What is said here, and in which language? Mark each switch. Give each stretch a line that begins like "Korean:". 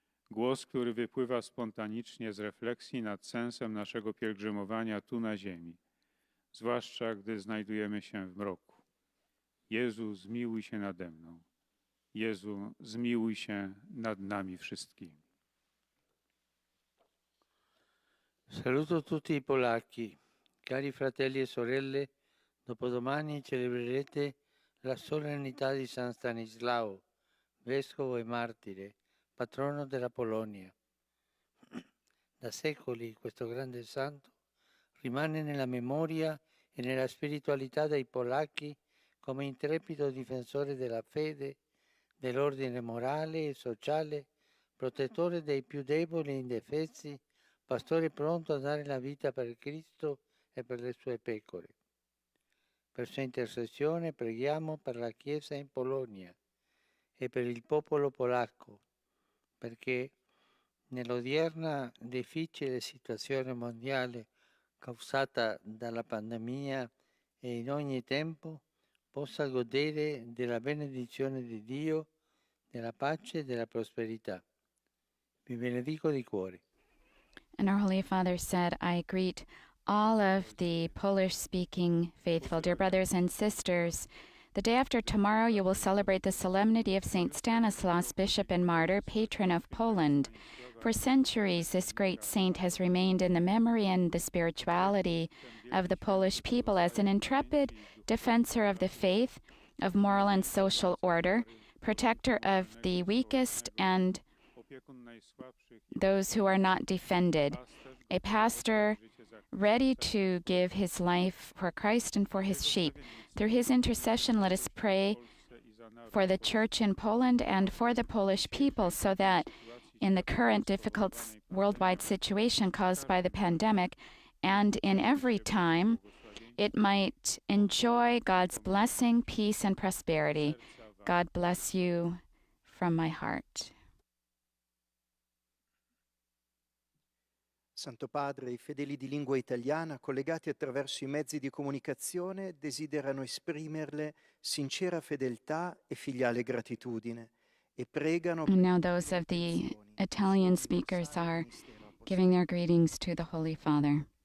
Polish: Głos, który wypływa spontanicznie z refleksji nad sensem naszego pielgrzymowania tu na ziemi, zwłaszcza gdy znajdujemy się w mroku. Jezu, zmiłuj się nade mną. Jezu, zmiłuj się nad nami wszystkimi.
Italian: Saluto tutti i polacchi. Cari fratelli e sorelle, dopodomani celebrerete la solennità di San Stanislao, vescovo e martire, patrono della Polonia. Da secoli questo grande santo rimane nella memoria e nella spiritualità dei polacchi come intrepido difensore della fede, dell'ordine morale e sociale, protettore dei più deboli e indefesi, pastore pronto a dare la vita per Cristo e per le sue pecore. Per sua intercessione preghiamo per la Chiesa in Polonia e per il popolo polacco, perché nell'odierna difficile situazione mondiale causata dalla pandemia e in ogni tempo possa godere della benedizione di Dio, della pace e della prosperità. Vi benedico di cuore.
English: And our Holy Father said, I greet all of the Polish-speaking faithful, dear brothers and sisters. The day after tomorrow, you will celebrate the solemnity of St. Stanislaus, bishop and martyr, patron of Poland. For centuries, this great saint has remained in the memory and the spirituality of the Polish people as an intrepid defensor of the faith, of moral and social order, protector of the weakest and those who are not defended, a pastor ready to give his life for Christ and for his sheep. Through his intercession, let us pray for the Church in Poland and for the Polish people, so that in the current difficult worldwide situation caused by the pandemic, and in every time, it might enjoy God's blessing, peace, and prosperity. God bless you from my heart.
Italian: Santo Padre, i fedeli di lingua italiana, collegati attraverso i mezzi di comunicazione, desiderano esprimerle sincera fedeltà e filiale gratitudine e pregano.
English: And now those of the Italian speakers are giving their greetings to the Holy Father.